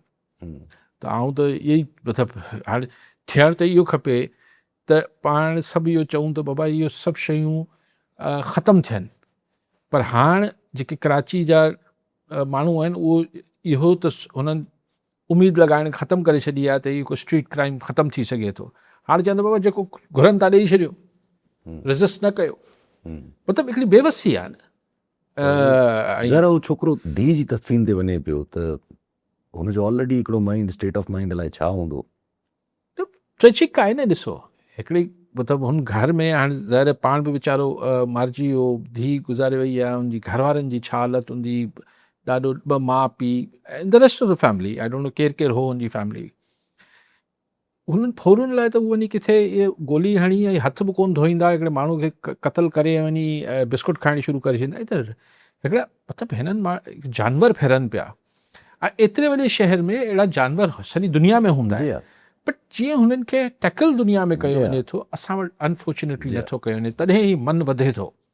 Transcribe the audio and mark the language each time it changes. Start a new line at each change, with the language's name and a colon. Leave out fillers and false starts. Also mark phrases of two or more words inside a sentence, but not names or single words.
Sindhi: त आऊं त इहो ई मतिलबु हाणे थियणु त इहो खपे त पाण सभु इहो चऊं त बाबा इहो सभु शयूं ख़तमु थियनि, पर हाणे जेके कराची जा माण्हू आहिनि उहो इहो त हुननि उमेदु लॻाइण ख़तमु करे छॾी आहे त इहो को
English: street crime
Sindhi: ख़तमु थी सघे थो। हाणे चवंदा बाबा जेको घुरनि था ॾेई छॾियो, रेज़िस्ट न कयो, मतिलबु हिकिड़ी बेवसी आहे न। ज़रा उहो छोकिरो धीउ जी तस्वीन ते वञे पियो त हुनजो ऑलरेडी हिकिड़ो माइंड,
English: state of mind
Sindhi: अलाए छा हूंदो। त ट्रेजिक आहे न। ॾिसो, हिकिड़ी मतिलबु हुन घर में हाणे ज़ाहिर पाण बि वीचारो मारिजी वियो, धीउ गुज़ारे वई आहे, हुनजी घरवारनि जी छा हालत हूंदी, ॾाढो 2 माउ पीउ ऐं
English: the rest of the family, I don't know
Sindhi: केरु हो हुनजी फैमिली। हुननि फोरन लाइ त उहो वञी किथे इहे गोली हणी ऐं हथ बि कोन धोईंदा, हिकिड़े माण्हू खे क़तलु करे वञी बिस्कुट खाइणी शुरू करे छॾींदा। त हिकिड़ा मतिलबु हिननि जानवर फिरनि पिया ऐं एतिरे वॾे शहर में अहिड़ा जानवर सॼी दुनिया में हूंदा आहिनि, बट जीअं हुननि खे टैकल दुनिया में कयो वञे थो, असां वटि अनफॉर्चुनेटली नथो कयो वञे, तॾहिं ई मन वधे थो।